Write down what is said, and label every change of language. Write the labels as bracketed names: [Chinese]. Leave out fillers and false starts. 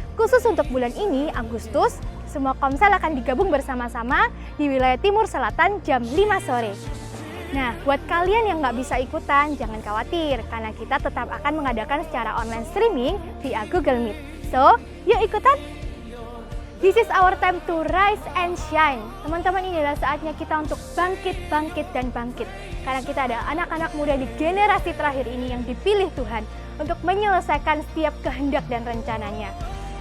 [Indonesian] khusus untuk bulan ini, Agustus, semua komsel akan digabung bersama-sama di wilayah Timur Selatan jam 5 sore. Nah, buat kalian yang nggak bisa ikutan, jangan khawatir, karena kita tetap akan mengadakan secara online streaming via Google Meet. [English] So, [Indonesian] yuk ikutan! [English] This is our time to rise and shine. [Indonesian] Teman-teman, ini adalah saatnya kita untuk bangkit, dan bangkit. Karena kita ada anak-anak muda di generasi terakhir ini yang dipilih Tuhan untuk menyelesaikan setiap kehendak dan rencananya.